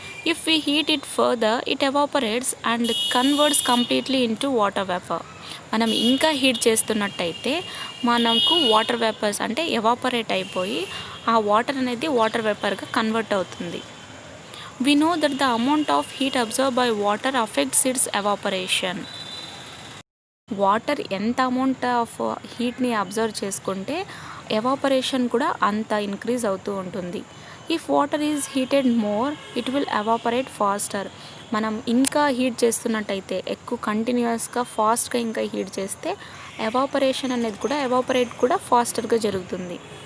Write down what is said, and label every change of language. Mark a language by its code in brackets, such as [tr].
[en] If we heat it further it evaporates and converts completely into water vapour. [te] మనం ఇంకా heat చేస్తున్నట్టయితే మనకు water vapours అంటే evaporate అయిపోయి ఆ వాటర్ అనేది వాటర్ వేపర్గా కన్వర్ట్ అవుతుంది. [en] We know that the amount of heat absorbed by water affects its evaporation. [te] Water ఎంత amount of హీట్ని observe చేసుకుంటే ఎవాపరేషన్ కూడా అంత ఇంక్రీజ్ అవుతూ ఉంటుంది. [en] If water is heated more it will evaporate faster. [te] మనం ఇంకా హీట్ చేస్తున్నట్టయితే ఎక్కువ కంటిన్యూస్గా ఫాస్ట్గా ఇంకా హీట్ చేస్తే ఎవాపరేషన్ అనేది ఎవాపరేట్ కూడా ఫాస్టర్గా జరుగుతుంది.